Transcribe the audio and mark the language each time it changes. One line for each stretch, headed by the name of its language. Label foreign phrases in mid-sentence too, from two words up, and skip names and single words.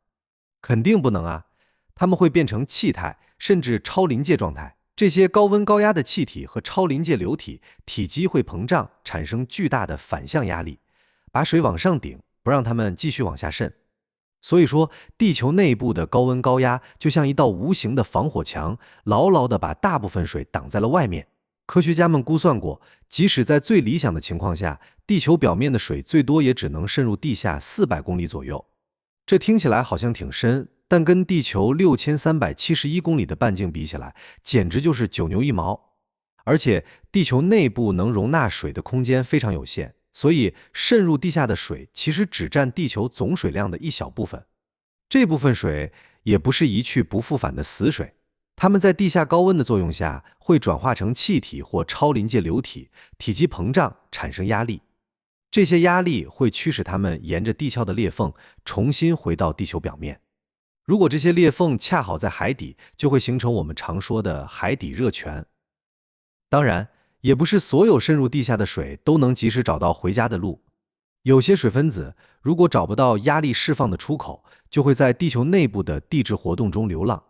Chinese: 肯定不能啊，它們會变成氣態，甚至超臨界狀態。這些高溫高壓的氣體和超臨界流體，體積會膨脹，產生巨大的反向壓力，把水往上頂，不讓它們繼續往下滲。所以說，地球內部的高溫高壓就像一道無形的防火牆，牢牢地把大部分水擋在了外面。科學家們估算过，即使在最理想的情況下，地球表面的水最多也只能滲入地下400公里左右。這聽起來好像挺深，但跟地球6371公里的半徑比起來，簡直就是九牛一毛。而且，地球內部能容納水的空間非常有限，所以滲入地下的水其實只占地球總水量的一小部分。這部分水也不是一去不復返的死水。它們在地下高溫的作用下，會轉化成氣體或超臨界流體，體積膨脹，產生壓力。這些壓力會驅使它們沿着地殼的裂縫重新回到地球表面。如果這些裂縫恰好在海底，就會形成我們常說的海底熱泉。當然，也不是所有滲入地下的水都能及时找到回家的路。有些水分子如果找不到压力釋放的出口，就會在地球內部的地質活動中流浪。